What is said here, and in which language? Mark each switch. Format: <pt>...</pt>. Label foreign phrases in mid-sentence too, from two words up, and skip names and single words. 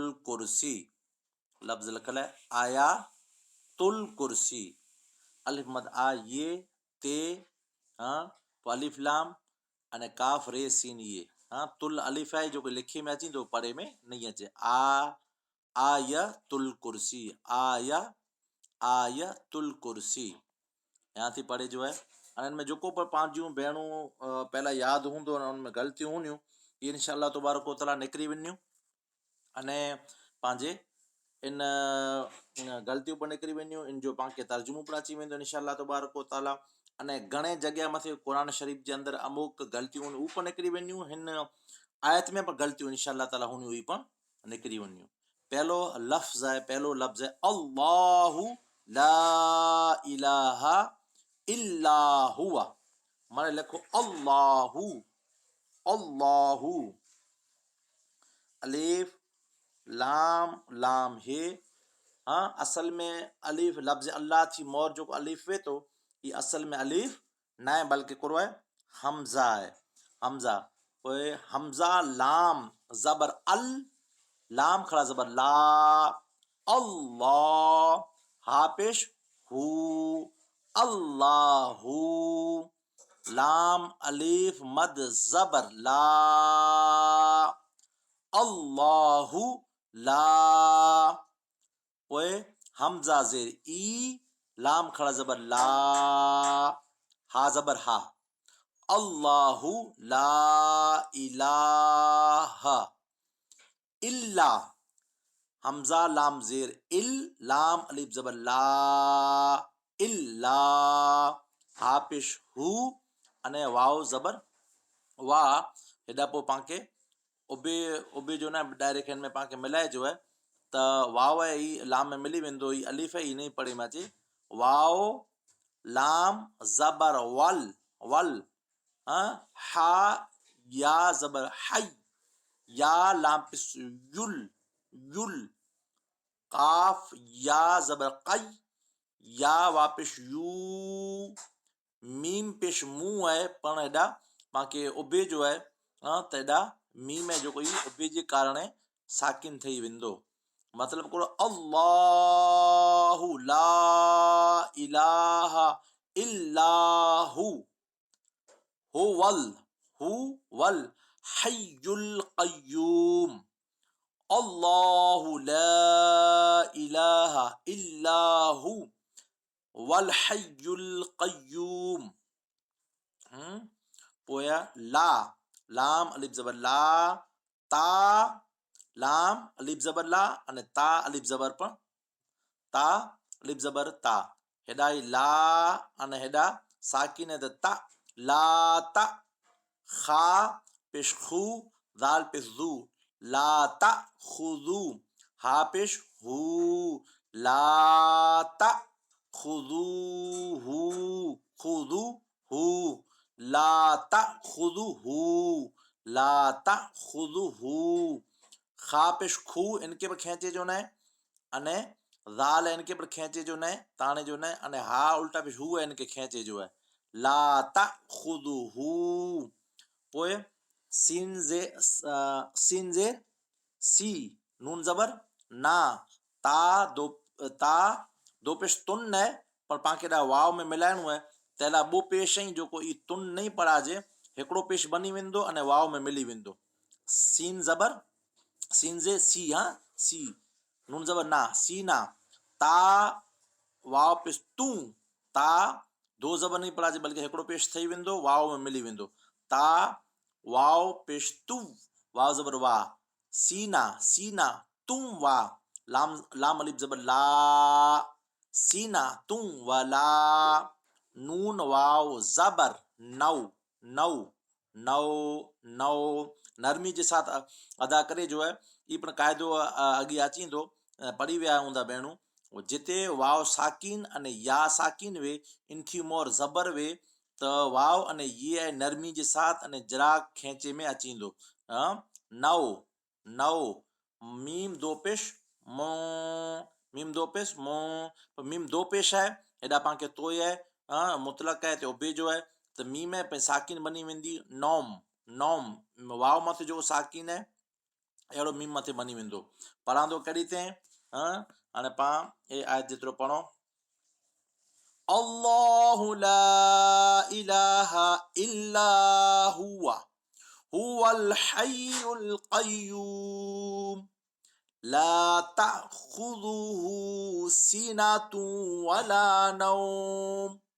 <kfr>कुर्सी लफ्ज़ लिखल है आयातुल कुर्सी अलिफ मद आ ये ते हाँ तो अलिफ लाम अने काफ रे सीन ये हाँ तुल अलिफ है जो लिखे में अची तो पढ़े में नहीं अचे आयतुल कुर्सी आयतुल कुर्सी यहाँ थी पढ़े जो है इनमें जो को पर पांच जूं भेणूं पहला याद हूंदो उनमें ग़लतियूं हूंदियूं ये</kfr> <ar>إن شاء الله تبارك وتعالى</ar> <kfr>निकिरी वञियूं अने पंहिंजे इन ग़लतियूं पर निकिरी वञियूं इन जो पाण खे तर्जुमो पण अची वेंदो</kfr> <ar>إن شاء الله تبارك وتعالى</ar> <kfr>अने घणे जॻह मथे क़ुरान शरीफ़ जे अंदरि अमुक ग़लतियूं उहे पण निकिरी वञियूं हिन आयत में पण ग़लतियूं</kfr> <ar>إن شاء الله تعالى</ar> <kfr>हुन उहे पण निकिरी वञियूं। पहलो लफ्ज़ है</kfr> <ar>الله لا إله إلا هو</ar> <kfr>माने लिखो अल्लाहु अल्लाहु अलिफ लाम लाम हे हाँ असल में अलिफ लफ्ज़ अल्लाह थी मोर जो अलिफ वे तो ये असल में अलिफ ना है बल्कि कुरो है हमजा है हमजा ओए हमजा लाम जबर अल लाम खड़ा जबर ला अल्लाह हापेश हु अल्लाहु लाम अलिफ मद जबर ला अल्लाहु ला ओए हमजा जेर ई लाम खड़ा जबर ला हा जबर हा</kfr> <ar>الله لا إله إلا</ar> <kfr>हमजा लाम जेर इल लाम अलिफ जबर ला इल्ला हापिश हु अने वाव जबर वा हेॾा पोइ पाके उबे उबे जो ना डायरेक्ट हिन में पाके मिलाए जो है त वाव है ई लाम में मिली वेंदो ई अलिफ है ई नहीं पढ़े में अचे वाव लाम जबर वल वल हा या जबर हई या लाम पिस युल युल काफ या जबर कई या वापिस यू मीम पेश मुंह है पण हेॾा पाके उबे जो है त हेॾा मीम है जो कोई उबे जे कारण साकिन थी वेंदो मतलब को</kfr> <ar>الله لا إله إلا هو هو الحي القيوم الله لا إله إلا هو الحي القيوم.</ar> <kfr>पोया ला, लाम अलिफ जबर ला, ता लाम अलिफ जबर ला અને તા અલિફ જબર પણ તા અલિફ જબર તા. હેડા લા અને હેડા સાકીને તા લા તા. ખા પેશ ખુ દાલ પેશ દુ લા તા ખુદુ. હા પેશ હુ લા તા ખુદુહુ ખુદુહુ</kfr> <ar>لا تأخذه لا تأخذه.</ar> <kfr>खा पेश खू इनके पर खेचे जो ने अने जाल इनके पर खेचे जो ने ताने जो ने अने हा उल्टा पेश हु इनके खेचे जो है</kfr> <ar>لا تأخذه.</ar> <kfr>पोए सीन जे सी नून जबर ना ता दो पेश तुन है पर पाके दा वाव में मिलाइणो है तेला बो पेश ही जो को ई तुन नहीं पढ़ाजे हिकड़ो पेश बनी वेंदो अने वाव में मिली वेंदो. सीन जबर सीन जे सी हाँ सी नून जबर ना सी ना ता वाव पेश तू ता दो जबर नहीं पढ़ाजे बल्कि हिकड़ो पेश थई वेंदो वाव में मिली वेंदो. ता वाव पेश तू वाव जबर वा सीना तुम वा लाम लाम अलिफ जबर ला सीना तुम वाला. नून वाव जबर नौ नौ नौ नौ</kfr> <hi>नरमी के साथ</hi> <kfr>अदा करे जो है ये पण कायदो अगी अची तो पढ़ी विया हूंदा भेणू. जिते वाव साकिन अने या साकिन वे इनकी मोर जबर वे त वाव अने ये है</kfr> <hi>नरमी के साथ</hi> <kfr>अने जरा खेचे में अचींदो. नौ नौ मीम दो पेश मो मीम दो पेश मो मीम दो पेश है हेॾा पाण खे तो है मुतलक है तो बे जो है तो मीम है पे साकिन बनी वेंदी नौम नौम वाव मथे जो साकिन है अहिड़ो मीम मथे बनी वेंदो. पढ़ांदो कड़ी ते हाणे पाण ए आयत जेतिरो पढ़ो.</kfr> <ar>الله لا إله إلا هو هو الحي القيوم لا تأخذه سنة ولا نوم.</ar>